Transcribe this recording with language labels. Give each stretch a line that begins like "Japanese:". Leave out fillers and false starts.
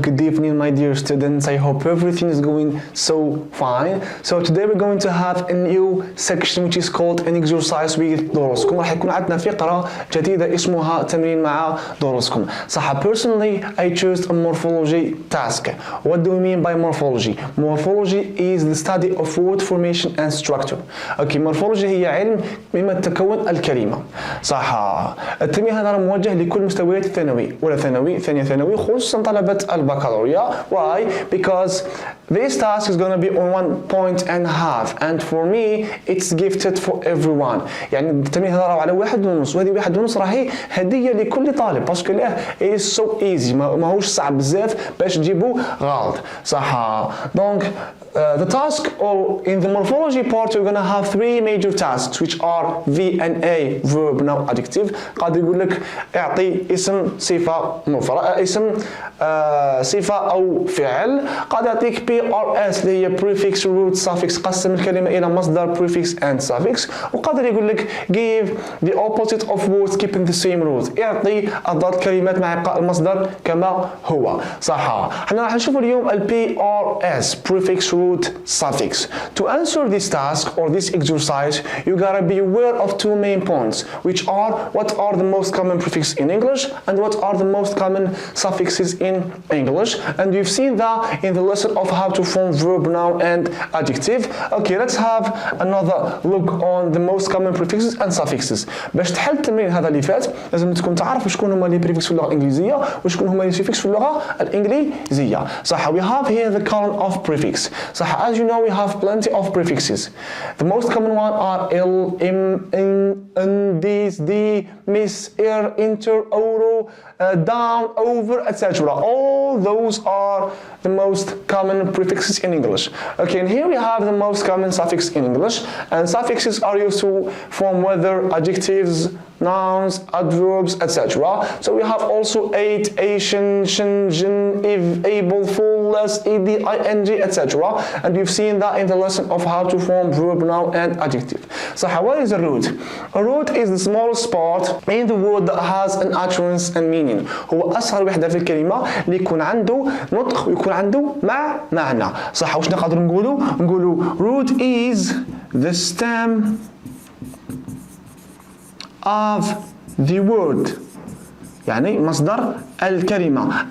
English: Good evening, my dear students. I hope everything is going so fine. So today we're going to have a new section which is called an exercise with
Arabic: دروسكم. راح يكون عندنا فقرة جديدة اسمها تمرين مع دروسكم. صح.
English: Personally, I chose a morphology task. What do we mean by morphology? Morphology is the study of word formation and structure. Okay, morphology
Arabic: هي علم مما تكون الكلمة. صح. التمرين هذا موجه لكل مستويات الثانوي، أولى ثانوي، ثانية ثانوي، خصوصا طلبة البكالوريا.
English: Why? Because this task is going to be on 1.5 and for me it's gifted for everyone.
Arabic: يعني التمرين هذا راهو على 1.5 وهذه 1.5 راهي هدية لكل طالب باسكو له
English: it is so easy
Arabic: ماهوش صعب بزاف باش تجيبو غلط. صح.
French: Donc
English: the task or in the morphology part we're going to have three major tasks which are V and A, verb, noun, adjective.
Arabic: قادر يقول لك اعطي اسم صفة مفرد، اسم صفة أو فعل. قادر يعطيك PRS اللي هي
English: prefix, root, suffix،
Arabic: قسم الكلمة إلى مصدر
English: prefix and suffix.
Arabic: وقادر يقول لك
English: give the opposite of words keeping the same root،
Arabic: اعطي أضداد الكلمات مع إبقاء المصدر كما هو. صح. احنا راح نشوف اليوم ال PRS
English: prefix, root, suffix. To answer this task or this exercise you gotta be aware of two main points which are what are the most common prefixes in English and what are the most common suffixes in English, and we've seen that in the lesson of how to form verb, noun and adjective. Okay, let's have another look on the most common prefixes and suffixes.
Arabic: باش تحل التمرين هذا اللي فات لازم تكون تعرف شكون هما لي بريفكس في اللغة الإنجليزية وشكون هما لي سيفكس في اللغة الإنجليزية. صح.
English: We have here the column of prefix.
Arabic: صح.
English: As you know we have plenty of prefixes. The most common one are L, M, N, this, the, miss, inter, euro, down, over, etc. All those are the most common prefixes in English. Okay, and here we have the most common suffix in English, and suffixes are used to form whether adjectives, nouns, adverbs, etc. So we have also ate, ation, shin, jin, if, able, full, less, ed, ing, etc. And we've seen that in the lesson of how to form verb, noun and adjective. So what is a root? A root is the smallest part in the word that has an utterance and meaning.
Arabic: هو أصغر وحدة في الكلمة اللي يكون عنده نطق ويكون عنده معنى. صح. واش نقدر نقولوا
English: root is the stem of the word،
Arabic: يعني مصدر الكلمة.